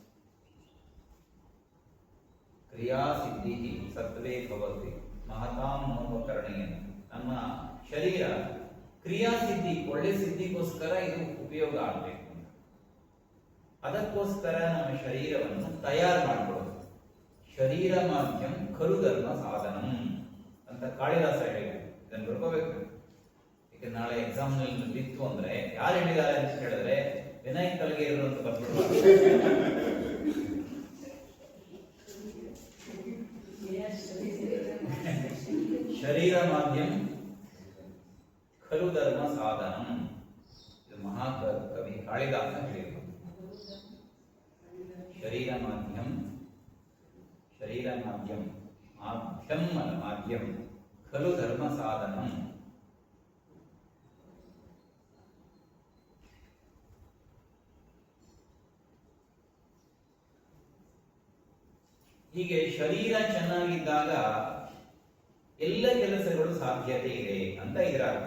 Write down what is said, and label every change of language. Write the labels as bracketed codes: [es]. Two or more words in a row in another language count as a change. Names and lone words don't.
[sa] ಕ್ರಿಯಾ ಸಿದ್ಧಿ ಸತ್ವೇ ಭವತಿ ಮಹತಾಂ ನೋಪಕರಣೀಯ. [kn] ನಮ್ಮ ಶರೀರ [sa] ಕ್ರಿಯಾ ಸಿದ್ಧಿ, [kn] ಒಳ್ಳೆ ಸಿದ್ಧಿಗೋಸ್ಕರ ಇದು ಉಪಯೋಗ ಆಗಬೇಕು. ಅದಕ್ಕೋಸ್ಕರ ನಮ್ಮ ಶರೀರವನ್ನು ತಯಾರು ಮಾಡಿಕೊಳ್ಳೋದು. [sa] ಶರೀರ ಮಾಧ್ಯಮ ಖಲು ಧರ್ಮ ಸಾಧನಂ [kn] ಅಂತ ಕಾಳಿದಾಸ ಹೇಳಿದ್ದಾರೆ. ಇದನ್ನು ಬರ್ಕೋಬೇಕು. ಈಗ ನಾಳೆ ಎಕ್ಸಾಮ್ ನಲ್ಲಿ ಬಿತ್ತು ಅಂದ್ರೆ ಯಾರು ಹೇಳಿದ್ದಾರೆ ಅಂತ ಹೇಳಿದ್ರೆ ವಿನಾಯಕ್ ಕಲ್ಗೆ ಇರು ಅಂತ ಬರ್ಬಿಡುವ. [sa] ಶರೀರ ಮಾಧ್ಯಮ ಖಲು ಧರ್ಮ ಸಾಧನಂ. [kn] ಇದು ಮಹಾಕವಿ ಕಾಳಿದಾಸ ಹೇಳಿದರು. [sa] ಶರೀರ ಮಾಧ್ಯಮ ಮಾಧ್ಯಮ ಖಲು ಧರ್ಮ ಸಾಧನಂ. [kn] ಹೀಗೆ ಶರೀರ ಚೆನ್ನಾಗಿದ್ದಾಗ ಎಲ್ಲ ಕೆಲಸಗಳು ಸಾಧ್ಯತೆ ಇದೆ ಅಂತ ಇದರ ಅರ್ಥ.